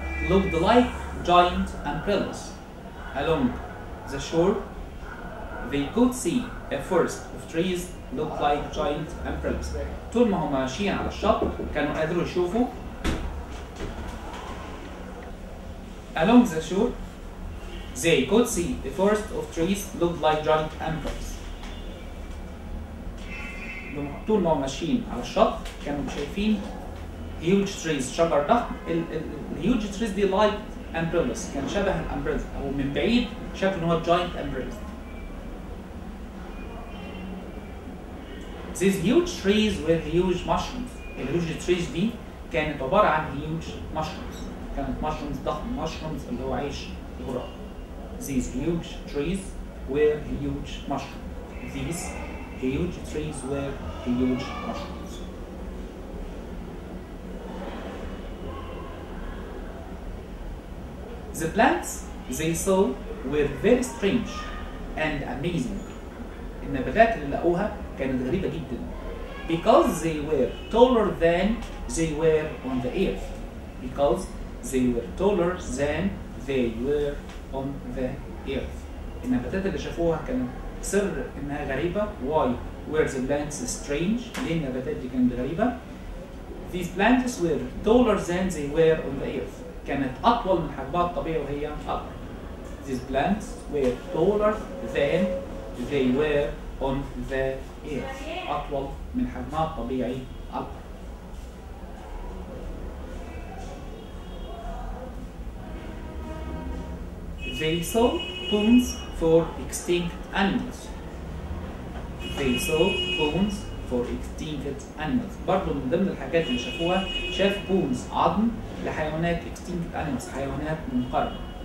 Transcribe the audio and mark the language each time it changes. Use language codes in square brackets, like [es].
[en] Looked like giant umbrellas. Along the shore, they could see a forest of trees looked like giant umbrellas. [ar] طول ما هم ماشيين على الشط كانوا قادروا يشوفوا. [en] Along the shore, they could see a forest of trees looked like giant umbrellas. [ar] طول ما هم ماشيين على الشط كانوا شايفين [en] huge trees. [ar] شجر ضخم. [en] الهيوج trees دي like umbrellas. [ar] كان شبه الامبريلا او من بعيد شكله ان هو [en] giant umbrellas. These huge trees were huge mushrooms. [ar] الهيوج trees دي كانت عبارة عن [en] huge mushrooms. [ar] كانت mushrooms ضخم. mushrooms اللي هو عيش الغراب. [en] These huge trees were huge mushrooms. These huge trees were huge mushrooms. The plants they saw were very strange and amazing. [ar] النباتات اللي لقوها كانت غريبة جدا. [en] Because they were taller than they were on the earth. Because they were taller than they were on the earth. [ar] النباتات اللي شافوها كانت سر انها غريبة. [en] Why were the plants strange؟ [ar] ليه النباتات دي كانت غريبة؟ [en] These plants were taller than they were on the earth. [ar] كانت أطول من حجمها الطبيعي وهي أكبر. [en] These plants were taller than they were on the earth. [ar] أطول من حجمها الطبيعي أكبر. [en] They saw bones for extinct animals. They saw bones for extinct animals. [ar] برضه من ضمن الحاجات اللي شافوها شاف [en] bones [ar] عظم لحيوانات [en] extinct animals [ar] حيوانات منقرضة.